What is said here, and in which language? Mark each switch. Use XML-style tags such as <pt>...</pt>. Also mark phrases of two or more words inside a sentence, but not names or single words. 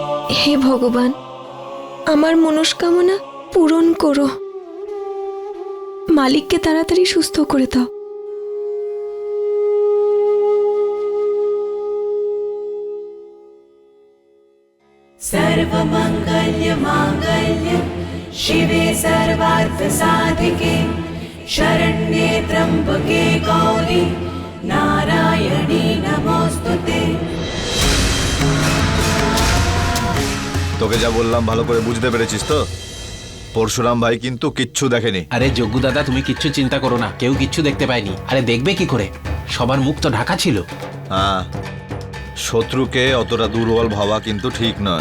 <bn>হে ভগবান, আমার মনস্কামনা পূরণ করো। মালিককে তাড়াতাড়ি সুস্থ করে দাও।</bn> <sa>सर्वमङ्गल्यमाङ्गल्य शिवे सर्वार्थसाधिके शरण्ये त्र्यम्बके गौरी नारायणी नमोस्तुते।</sa> <bn>তোকে যা বললাম ভালো করে বুঝতে পেরেছিস তো? পরশুরাম ভাই কিন্তু কিচ্ছু দেখেনি। আরে যজ্ঞ দাদা, তুমি কিচ্ছু চিন্তা করো না, কেউ কিচ্ছু দেখতে পায়নি। আরে দেখবে কি করে, সবার মুখ তো ঢাকা ছিল। হ্যাঁ, শত্রুকে অতটা দুর্বল ভাবা কিন্তু ঠিক নয়।</bn>